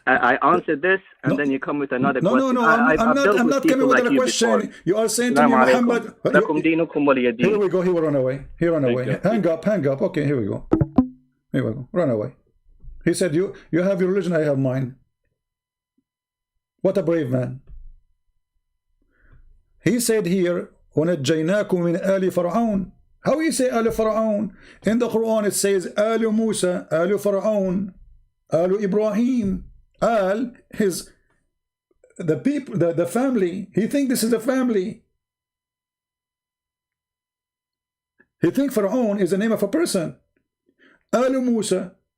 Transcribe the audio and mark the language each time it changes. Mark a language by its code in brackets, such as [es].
[en] I answered this, and then you come with another question. No. I'm not coming with a question. Before. You are saying to me, Muhammad. Here we go. He will run away. He ran away. Hang up. Okay, here we go. Run away. He said, "You have your religion. I have mine." What a brave man. He said here, [ar] "وَنَجَّيْنَاكُمْ مِنْ آلِ فَرْعَوْنَ." [en] How you say Al Fir'aun? In the Quran it says Al Musa, Al Fir'aun, Al Ibrahim. Al is the people, the family. He thinks this is a family. He thinks Fir'aun is the name of a person. Al Musa.